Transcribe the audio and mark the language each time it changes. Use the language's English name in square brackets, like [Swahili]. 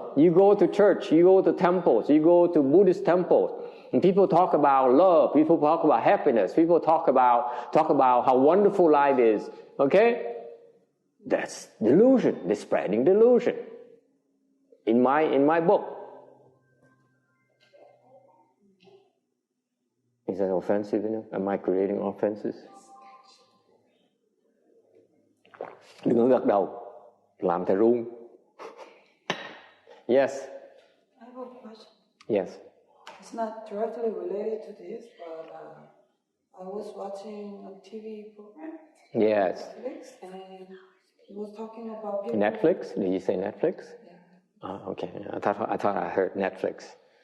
[English] You go to church, you go to temples, you go to Buddhist temples, and people talk about love, people talk about happiness, people talk about how wonderful life is. Okay? That's delusion. They're spreading delusion. In my book. Is that offensive enough? Am I creating offenses? [Vietnamese] Đừng có gật đầu, làm thầy run. [English] Yes. I have a question. Yes. It's not directly related to this, but I was watching a TV program. Yes. Netflix, and he was talking about people. Netflix? Did you say Netflix? Yeah. Oh, okay. I thought I heard Netflix.